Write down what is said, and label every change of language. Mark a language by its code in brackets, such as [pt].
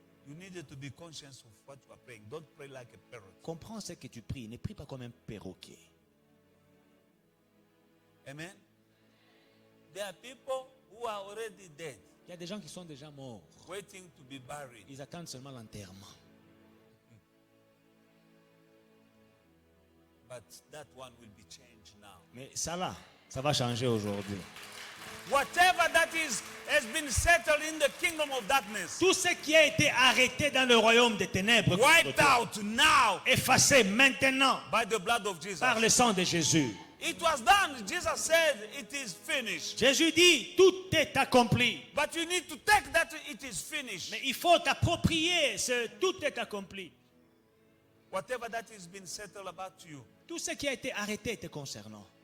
[en] You needed to be conscious of what you are praying. Don't pray like a parrot. [fr] Comprends ce que tu pries. Ne prie pas comme un perroquet. [en] Amen. There are people who are already dead, [fr] Il y a des gens qui sont déjà morts. [en] waiting to be buried. [fr] Ils attendent seulement l'enterrement. [en] But that one will be changed now. [fr] Mais ça là, ça va changer aujourd'hui. [en] Whatever that has been settled in the kingdom of darkness, [fr] Tout ce qui a été arrêté dans le royaume des ténèbres, [en] wiped out now [fr] effacé maintenant [en] by the blood of Jesus. [fr] par le sang de Jésus. [en] It was done. Jesus said it is finished. [fr] Jésus dit, tout est accompli. [en] But you need to take that it is finished. [fr] Mais il faut t'approprier ce tout est accompli. [en] Whatever that has been settled about you, [fr] Tout ce qui a été arrêté te concernant.